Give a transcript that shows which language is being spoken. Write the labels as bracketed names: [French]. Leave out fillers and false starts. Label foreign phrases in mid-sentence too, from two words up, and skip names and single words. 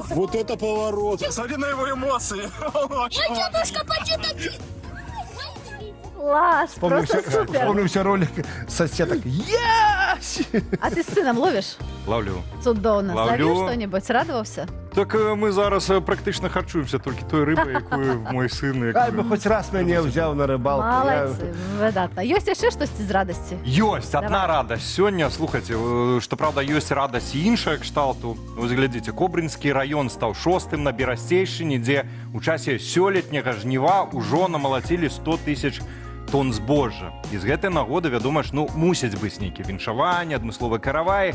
[Russian] Вот это поворот. Смотри на его эмоции. Ой, тетушка, почему Класс, просто супер. Вспомнился ролик соседок. [English] Yes! [Russian] А ты с сыном ловишь? Ловлю. [Belarusian] Цудовно. [Russian] Ловлю. Ловил что-нибудь? Радовался? [Ukrainian] Так мы зараз практично харчуємося тільки той рибою, якою мой син. Хай би хоч раз мене взяв на рибалку. [Russian] Молодцы, выдатно. Есть еще что-то из радости? [Belarusian] Ёсць одна [Russian] Давай. [Belarusian] радасць сёння, слухайте, што праўда ёсць радасць і іншая кшталту. Вось глядзіце, Кобрынскі раён стаў 6-м на Берасцейшчыне, дзе ў часе сёлетняга жніва ўжо намалацілі 100 000 тонн збожжа. І з гэтай нагоды, вядома ж, ну, мусяць быць нейкія віншаванні, адмысловыя караваі.